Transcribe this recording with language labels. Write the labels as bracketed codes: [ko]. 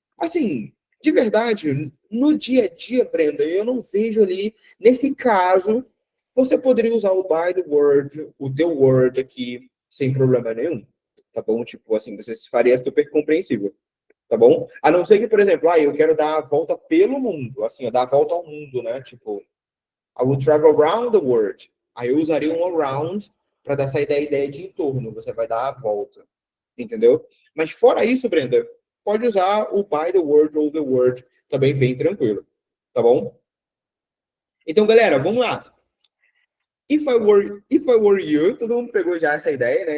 [pt] Assim, de verdade, no dia a dia, Brenda, eu não vejo ali, nesse caso, você poderia usar o by the word, o the word aqui, sem problema nenhum. tá bom? Tipo, assim, você faria super compreensível, tá bom? A não ser que, por exemplo, eu quero dar a volta pelo mundo, assim, dar a volta ao mundo, né? [en] Tipo, I will travel around the world. [pt] Aí eu usaria um around para dar essa ideia de em torno, você vai dar a volta, entendeu? Mas fora isso, Brenda, pode usar o by the word ou the word, também bem tranquilo, tá bom? Então, galera, vamos lá. [en] If I were you, [pt] todo mundo pegou já essa ideia, né?